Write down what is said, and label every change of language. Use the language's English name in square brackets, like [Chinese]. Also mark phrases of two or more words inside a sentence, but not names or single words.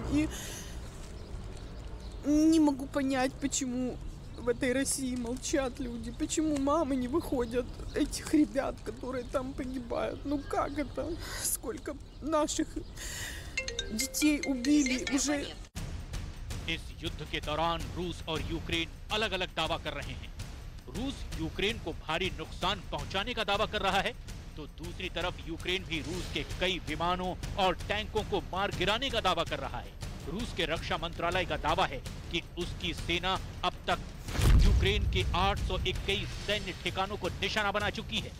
[Russian] И не могу понять, почему в этой России молчат люди. Почему мамы не выходят этих ребят, которые там погибают. Ну как это? Сколько наших детей убили уже. [Hindi] इस युद्ध के दौरान रूस और यूक्रेन अलग अलग दावा कर रहे हैं। रूस यूक्रेन को भारी नुकसान पहुंचाने का दावा कर रहा है, तो दूसरी तरफ यूक्रेन भी रूस के कई विमानों और टैंकों को मार गिराने का दावा कर रहा है। रूस के रक्षा मंत्रालय का दावा है कि उसकी सेना अब तक यूक्रेन के 821 सैन्य ठिकानों को निशाना बना चुकी है।